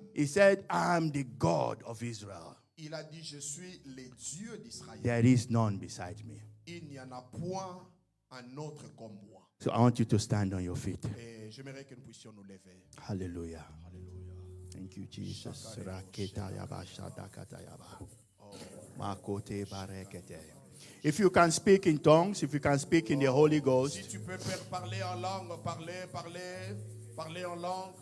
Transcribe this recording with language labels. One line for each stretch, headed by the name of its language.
English: He said, I am the God of Israel.
French: Il a dit, je suis le Dieu d'Israël.
English: There is none beside me.
French: Il n'y en a point un autre comme moi.
English: So I want you to stand on your feet.
French: Et j'aimerais que nous puissions nous lever.
English: Hallelujah. Thank you, Jesus. Raketa yaba, shadakata yaba. Makote barekete. If you can speak in tongues, if you can speak in the Holy
French: Si
English: Ghost,
French: tu peux parler en langue, parler en langue.